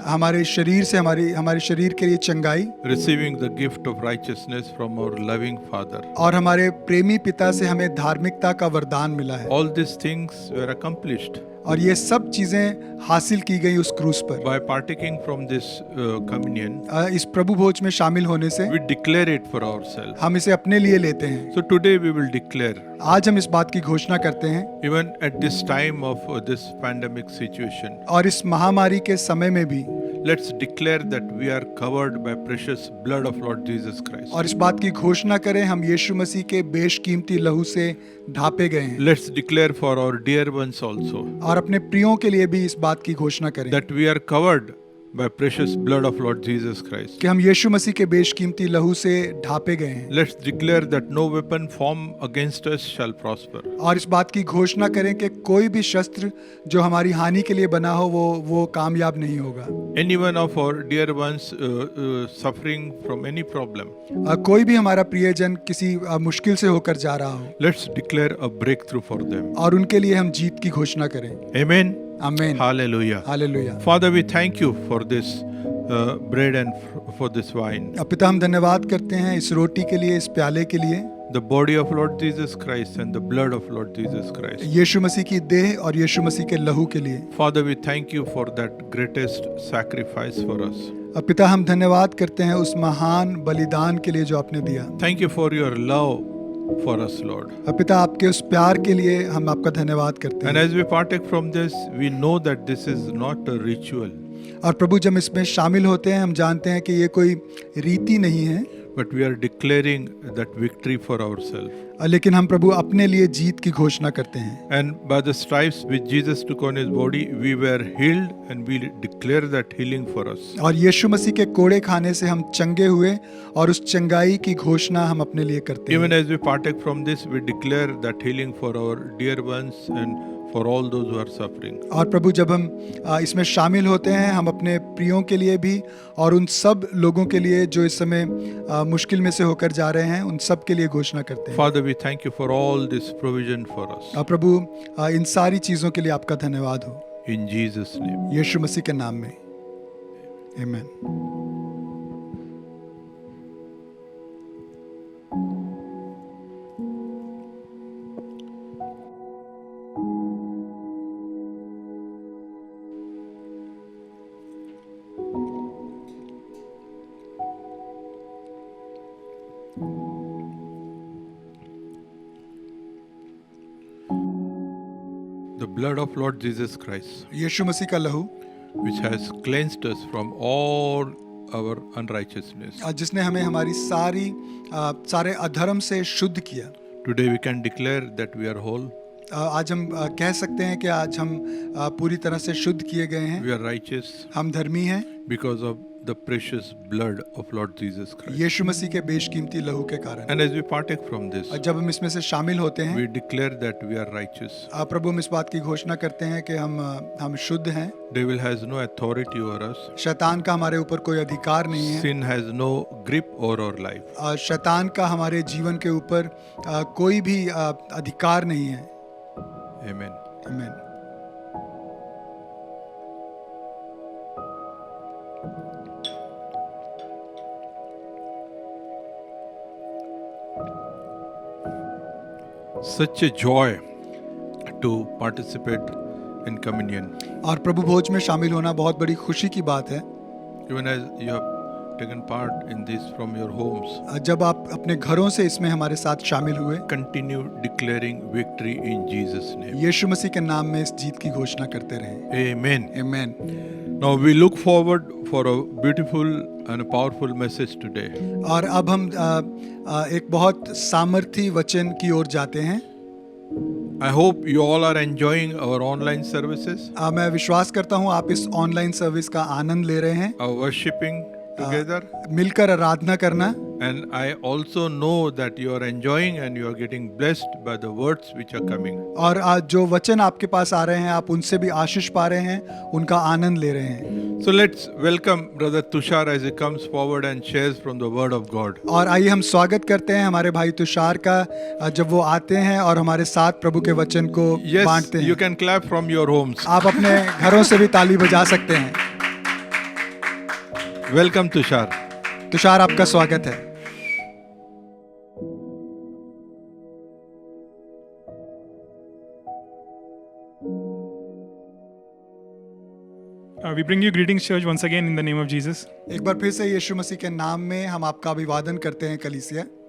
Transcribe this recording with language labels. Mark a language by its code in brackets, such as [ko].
[hi] हमारे शरीर से हमारे शरीर के लिए चंगाई, [en] receiving the gift of righteousness from our loving Father. [hi] और हमारे प्रेमी पिता से हमें धार्मिकता का वरदान मिला है। [en] All these things were accomplished [hi] और ये सब चीजें हासिल की गई उस क्रूस पर। [en] by partaking from this communion. [hi] इस प्रभु भोज में शामिल होने से [en] We declare it for ourselves. [hi] हम इसे अपने लिए लेते हैं। [en] So today we will declare, [hi] आज हम इस बात की घोषणा करते हैं, [en] even at this time of this pandemic situation, [hi] और इस महामारी के समय में भी [en] let's declare that we are covered by precious blood of Lord Jesus Christ. [hi] और इस बात की घोषणा करें, हम यीशु मसीह के बेशकीमती लहू से ढापे गए हैं। [en] Let's declare for our dear ones also [hi] और अपने प्रियों के लिए भी इस बात की घोषणा करें [en] that we are covered by precious blood of Lord Jesus Christ. [hi] कि हम यीशु मसीह के बेशकीमती लहू से ढापे गए हैं। [en] Let's declare that no weapon formed against us shall prosper. [hi] और इस बात की घोषणा करें कि कोई भी शस्त्र जो हमारी हानि के लिए बना हो वो कामयाब नहीं होगा। [en] Any one of our dear ones suffering from any problem, [hi] कोई भी हमारा प्रियजन किसी मुश्किल से होकर जा रहा हो, [en] let's declare a breakthrough for them. [hi] और उनके लिए हम जीत की घोषणा करें। [en] Amen. [hi] आमीन। [en] Hallelujah. [hi] Hallelujah. [en] Father, we thank you for this bread and for this wine. [hi] पिता, हम धन्यवाद करते हैं इस रोटी के लिए, इस प्याले के लिए, [en] The body of Lord Jesus Christ and the blood of Lord Jesus Christ. [hi] यीशु मसीह की देह और यीशु मसीह के लहू के लिए। [en] Father, we thank you for that greatest sacrifice for us. [hi] पिता, हम धन्यवाद करते हैं उस महान बलिदान के लिए जो आपने दिया। [en] Thank you for your love for us, Lord. [hi] पिता, आपके उस प्यार के लिए हम आपका धन्यवाद करते [en] And [hi] हैं। [en] as we partake from this, we know that this is not a ritual, [hi] और प्रभु, जब इसमें शामिल होते हैं हम जानते हैं कि ये कोई रीति नहीं है, [en] but we are declaring that victory for ourselves. [hi] लेकिन हम प्रभु अपने लिए जीत की घोषणा करते हैं। [en] And by the stripes which Jesus took on his body, we were healed, and we declare that healing for us. [hi] और यीशु मसीह के कोड़े खाने से हम चंगे हुए और उस चंगाई की घोषणा हम अपने लिए करते [en] Even [hi] हैं। [en] as we partake from this, we declare that healing for our dear ones and for all those who are suffering. [hi] और प्रभु, जब हम इसमें शामिल होते हैं, हम अपने प्रियों के लिए भी और उन सब लोगों के लिए जो इस समय मुश्किल में से होकर जा रहे हैं, उन सब के लिए घोषणा करते हैं। [en] Father, we thank you for all this provision for us. [hi] प्रभु, इन सारी चीज़ों के लिए आपका धन्यवाद हो, [en] In Jesus' name. [hi] यीशु मसीह के नाम में, आमीन। [en] The blood of Lord Jesus Christ, [hi] यीशु मसीह का लहू [en] which has cleansed us from all our unrighteousness. [hi] जिसने हमें हमारी सारे अधर्म से शुद्ध किया। [en] Today we can declare that we are whole, [hi] आज हम कह सकते हैं कि आज हम पूरी तरह से शुद्ध किए गए हैं, [en] we are righteous [hi] हम धर्मी हैं [en] because of the precious blood of Lord Jesus Christ. [hi] यीशु मसीह के बेशकीमती लहू के कारण। [en] And as we partake from this, [hi] जब हम इसमें से शामिल होते हैं, [en] we declare that we are righteous. [hi] प्रभु हम इस बात की घोषणा करते हैं कि हम शुद्ध हैं। [en] Devil has no authority over us. [hi] शैतान का हमारे ऊपर कोई अधिकार नहीं है। [en] Sin has no grip over our life. [hi] शैतान का हमारे जीवन के ऊपर कोई भी अधिकार नहीं है। [en] Amen. [hi] आमीन। [en] Such a joy to participate in communion. [hi] और प्रभु भोज में शामिल होना बहुत बड़ी खुशी की बात है। [en] Even as you have taken part in this from your homes, [hi] जब आप अपने घरों से इसमें हमारे साथ शामिल हुए, [en] continue declaring victory in Jesus' name. [hi] यीशु मसीह के नाम में इस जीत की घोषणा करते रहें। [en] Amen. [hi] आमीन। [en] Now we look forward for a beautiful and a powerful message today. [hi] और अब हम एक बहुत सामर्थी वचन की ओर जाते हैं। [en] I hope you all are enjoying our online services, [hi] मैं विश्वास करता हूँ आप इस ऑनलाइन सर्विस का आनंद ले रहे हैं, [en] our worshiping together. [hi] मिलकर आराधना करना। [en] And I also know that you are enjoying and you are getting blessed by the words which are coming. [hi] और आज जो वचन आपके पास आ रहे हैं, आप उनसे भी आशीष पा रहे हैं, उनका आनंद ले रहे हैं। [en] So let's welcome Brother Tushar as he comes forward and shares from the Word of God. [hi] और आइए हम स्वागत करते हैं हमारे भाई तुषार का, जब वो आते हैं और हमारे साथ प्रभु के वचन को [en] Yes, [hi] बांटते [en] you [hi] हैं। [en] can clap from your homes. [hi] आप अपने घरों से भी ताली बजा सकते हैं। [en] Welcome Tushar. [hi] तुषार, आपका स्वागत है। [en] We bring you greetings, church, once again in the name of Jesus. [hi] एक बार फिर से यीशु मसीह के नाम में हम आपका अभिवादन करते हैं कलीसिया।